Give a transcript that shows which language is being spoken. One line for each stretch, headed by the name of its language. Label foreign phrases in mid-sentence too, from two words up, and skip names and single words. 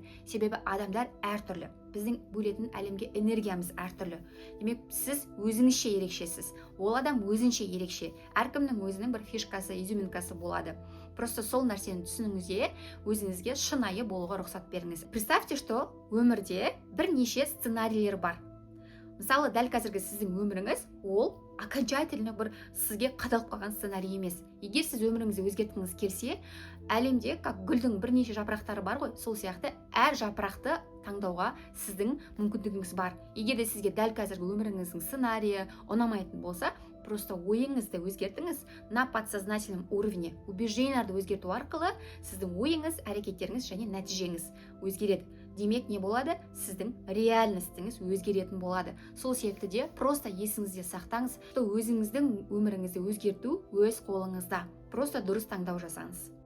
Kazakh: Себебі адамдар әртүрлі. Біздің бөлетін әлемге энергиямыз әртүрлі. Демек, сіз өзіңізше ерекшесіз. Ол адам өзінше ерекше. Әркімнің өзінің бір фишкасы, изюминкасы болады. Просто сол нәрсені түсініңізде, өзіңізге шынайы болуға рұқсат беріңіз.
Russian: Представьте, что
Kazakh: өмірде бірнеше сценарийлер бар. Мысалы, дәл қазіргі сіздің өміріңіз, ол окончательно бір сізге қадалып қалған сценарий емес. Егер сіз өміріңізді өзгерткіңіз келсе, әлемде как гүлдің бірнеше жапырақтары бар ғой, сол сияқты әр жапырақты таңдауға сіздің мүмкіндігіңіз бар. Егер де сізге дәл қазіргі өміріңіздің сценарийі ұнамайтын болса, просто ойыңызды өзгертіңіз
Russian: на подсознательном уровне.
Kazakh: Убежденияларды өзгерту арқылы сіздің ойыңыз, әрекеттеріңіз және нәтижеңіз өзгереді. Демек, не болады? Сіздің реальностіңіз өзгеретін болады. Сол себепті де просто есіңізде сақтаңыз, өзіңіздің өміріңізді өзгерту өз қолыңызда. Просто дұрыс таңдау жасаңыз.